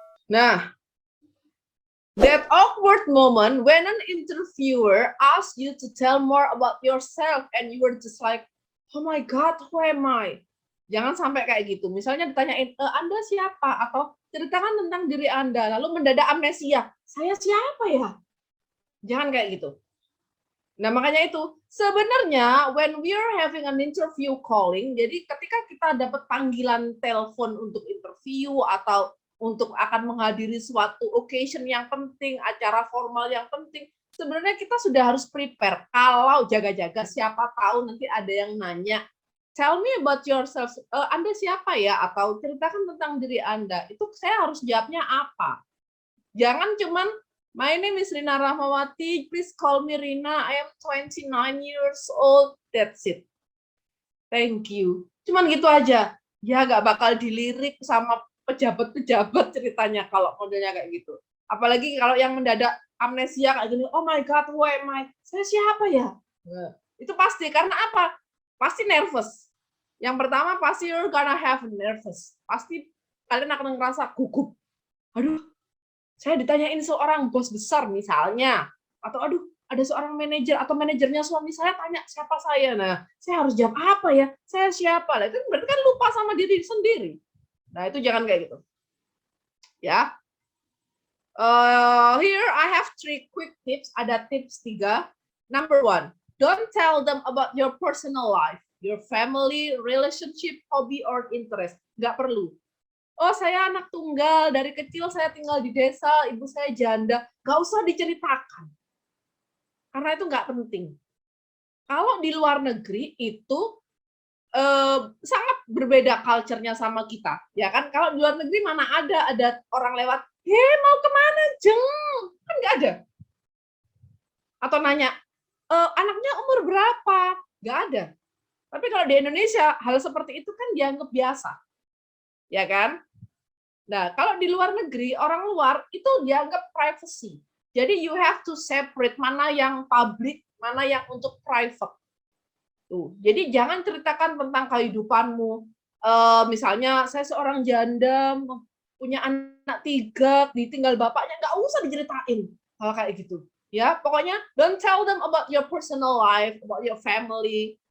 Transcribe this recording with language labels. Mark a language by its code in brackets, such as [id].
[en] Nah, that awkward moment when an interviewer asks you to tell more about yourself and you were just like, oh my God, who am I? [id] Jangan sampai kayak gitu. Misalnya ditanyain, Anda siapa? Atau ceritakan tentang diri Anda, lalu mendadak amnesia. Saya siapa ya? Jangan kayak gitu. Nah, makanya itu, sebenarnya [en] when we are having an interview calling, [id] jadi ketika kita dapat panggilan telepon untuk interview atau untuk akan menghadiri suatu occasion yang penting, acara formal yang penting, sebenarnya kita sudah harus prepare. Kalau jaga-jaga, siapa tahu nanti ada yang nanya, [en] tell me about yourself, [id] Anda siapa ya? Atau ceritakan tentang diri Anda. Itu saya harus jawabnya apa? Jangan cuman, [en] my name is Rina Rahmawati, please call me Rina, I am 29 years old, that's it. Thank you. [id] Cuman gitu aja. Ya nggak bakal dilirik sama pejabat-pejabat ceritanya kalau modelnya kayak gitu. Apalagi kalau yang mendadak amnesia kayak gini, [en] oh my God, who am I? [id] Saya siapa ya? Nah, itu pasti, karena apa? Pasti nervous. Yang pertama pasti [en] you're gonna have nervous. [id] Pasti kalian akan ngerasa gugup. Aduh, saya ditanyain seorang bos besar misalnya, atau aduh ada seorang manajer atau manajernya suami saya tanya siapa saya, nah saya harus jawab apa ya, saya siapa lah, itu berarti kan lupa sama diri sendiri. Nah itu jangan kayak gitu ya. [en] Here I have 3 quick tips, [id] ada tips 3. [en] Number 1, don't tell them about your personal life, your family, relationship, hobby or interest. [id] Nggak perlu. Oh, saya anak tunggal, dari kecil saya tinggal di desa, ibu saya janda. Nggak usah diceritakan. Karena itu nggak penting. Kalau di luar negeri itu sangat berbeda culture-nya sama kita. Ya kan, kalau di luar negeri mana ada orang lewat, mau kemana, Jeng? Kan nggak ada. Atau nanya, anaknya umur berapa? Nggak ada. Tapi kalau di Indonesia, hal seperti itu kan dianggap biasa. Ya kan? Nah, kalau di luar negeri, orang luar itu dianggap privacy. Jadi [en] you have to separate [id] mana yang public, mana yang untuk private. Tuh. Jadi jangan ceritakan tentang kehidupanmu. Misalnya saya seorang janda, punya anak 3, ditinggal bapaknya, nggak usah diceritain hal kayak gitu. Ya, pokoknya [en] don't tell them about your personal life, about your family.